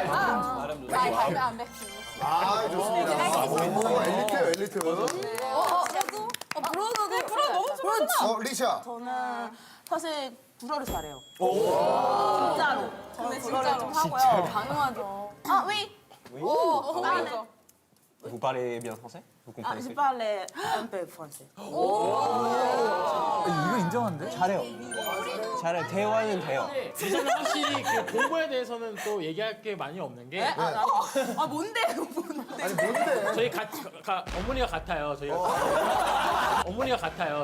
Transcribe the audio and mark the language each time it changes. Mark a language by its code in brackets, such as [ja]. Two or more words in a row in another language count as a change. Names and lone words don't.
[ko] 아, 좋습니다. 오, 엘리트예요, 엘리트. 브로도 너무 좋구나. 리샤. 저는 사실 불어를 잘해요. 진짜로. 저는 진짜로 좀 하고요. 가능하죠. 아, 위. 오, 네. [fr] Vous parlez bien français? Vous [ko] 아, [fr] comprenez? je parle un peu français. [ko] 이거 인정한데? 잘해요. 잘해. 대화는 돼요. 저는 확실히 그 공부에 대해서는 또 얘기할 게 많이 없는 게. 아, 뭔데? 아니, 뭔데? 저희 어머니가 같아요. 저희가 어머니가 같아요.